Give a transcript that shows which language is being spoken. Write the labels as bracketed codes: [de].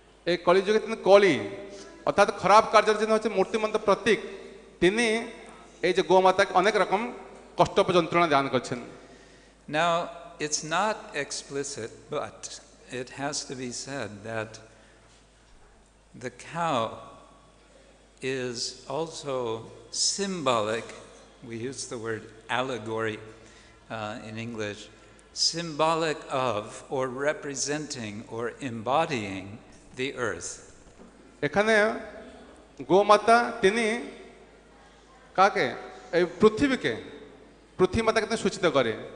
[bn] এই কলিযুগে তিনি কলি অর্থাৎ খারাপ কার্যের জন্য হচ্ছে মূর্তিমন্ত প্রতীক। তিনি এই যে গোমাতাকে অনেক রকম কষ্ট যন্ত্রণা দান করছেন। [en] Now it's not explicit, but it has to be said that the cow is also symbolic. We use the word allegory in English, symbolic of or representing or embodying the earth. [bn] এখানে গোমাতা তিনি কাকে এই পৃথিবীকে পৃথিবীমাতাকে তিনি সূচিত করে।